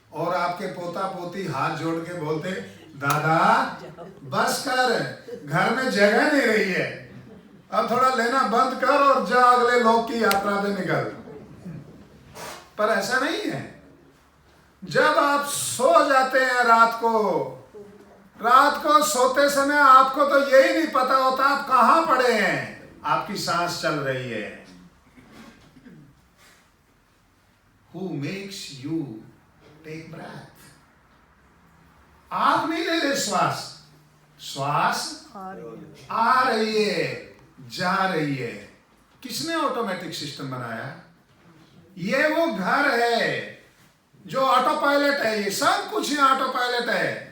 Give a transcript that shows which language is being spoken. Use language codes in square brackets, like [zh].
[hi] और आपके पोता पोती हाथ जोड़ के बोलते, दादा बस कर, घर में जगह नहीं रही है, अब थोड़ा लेना बंद कर और जा अगले लोक की यात्रा पे निकल। पर ऐसा नहीं है। जब आप सो जाते हैं रात को सोते समय आपको तो यही नहीं पता होता आप कहां पड़े हैं, आपकी सांस चल रही है। [en] Who makes you take breath? [hi] आप नहीं ले रहे श्वास, श्वास आ रही है, जा रही है। किसने ऑटोमेटिक सिस्टम बनाया? ये वो घर है जो ऑटो पायलट है, ये सब कुछ यहाँ ऑटो पायलट है।